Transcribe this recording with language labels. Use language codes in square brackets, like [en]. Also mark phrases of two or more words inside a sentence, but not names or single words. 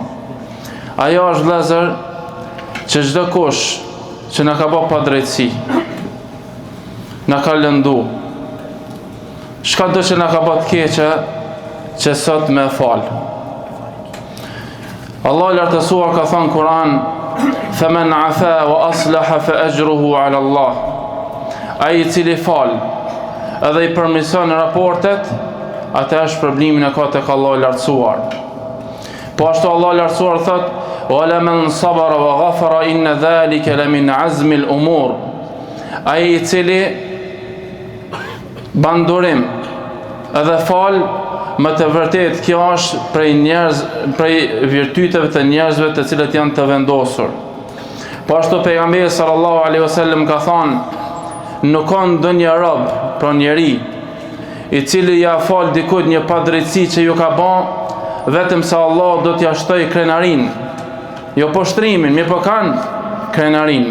[sq] Ajo është, vëllezër, që çdo kush që na ka bërë pa drejtësi, na ka lëndu, çka do që na ka bërë të keqe, që sot me fal. Allah i lartësuar ka thënë Kur'an: [ar] "فمن عفا وأصلح فأجره على الله." [sq] Ai i cili fal edhe i përmirëson raportet, atë është problemin e ka tek Allah i lartësuar. Po ashtu Allah i lartësuar thot: [ar] "ولمن صبر وغفر إن ذلك لمن عزم الأمور." [sq] Ai i cili ban durim edhe fal, më të vërtet kjo është prej virtyteve të njerëzve të cilët janë të vendosur. Po ashtu pejgamberi [ar] صلى الله عليه وسلم [sq] ka thënë: "Nuk ka ndonjë rob, pra njeri, i cili ja fal dikujt një padrejtësi që ju ka bën, vetëm se Allah do t'ja shtoj krenarin, jo poshtrimin, mirë po kanë krenarin."